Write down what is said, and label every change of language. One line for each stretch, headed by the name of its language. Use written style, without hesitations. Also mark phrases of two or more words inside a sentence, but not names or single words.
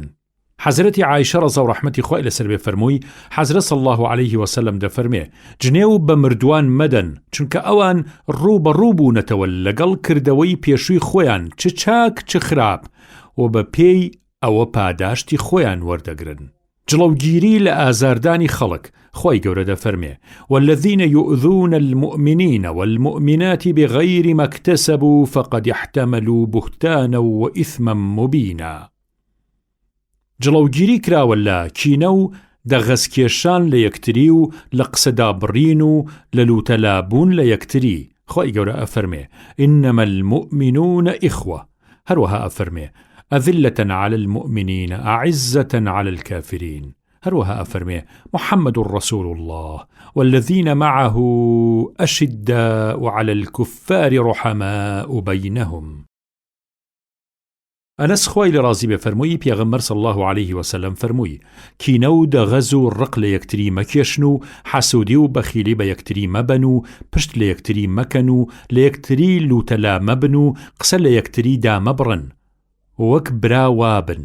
Central Kurdish: حەزرەتی عایشە ڕەزا و ڕەحمەتی خوای لەسەر بێ فەرمووی حەزرەت
Arabic: صلی الله عليه وسلم
Central Kurdish: دەفەرمێ جنێو بە مردووان مەدەن چونکە ئەوان ڕوو بە ڕوو بوونەتەوە لەگەڵ کردەوەی پێشووی خۆیان چ چاک چ خراپ و بە پێی ئەوە پاداشتی خۆیان وەردەگرن. جڵەوگیری لە ئازاردانی خەڵک خوای گەورە دەفەرمێ
Arabic: والذین یؤذون المؤمنین والمؤمنات بغیر ما اکتسبوا فقد احتملوا بهتانا وإثما مبینا.
Central Kurdish: جڵەوگیری کراوە لە کینە و دەغەزکێشان لە یەکتری و لە قسەدابڕین و لە لوتەلابوون لە یەکتری. خوای گەورە ئەفەرمێ
Arabic: إنما المؤمنون إخوة.
Central Kurdish: هەروەها ئەفەرمێ
Arabic: أذلة على المؤمنين أعزة على الكافرين.
Central Kurdish: هەروەها ئەفەرمێ
Arabic: محمد رسول الله والذين معه أشداء على الكفار رحماء بينهم.
Central Kurdish: ئەنەس خوای لە ڕازی بێ فەرمووی پێغەمبەر
Arabic: صلی الله عليه وسلم
Central Kurdish: فەرمووی کینە و دەغەز و ڕق لە یەکتری مەکێشن و حەسوودی و بەخیلی بە یەکتری مەبەن و پشت لە یەکتری مەکەن و لە یەکتری لوتەلا مەبن و قسە لە یەکتری دامەبڕن وەک برا وابن.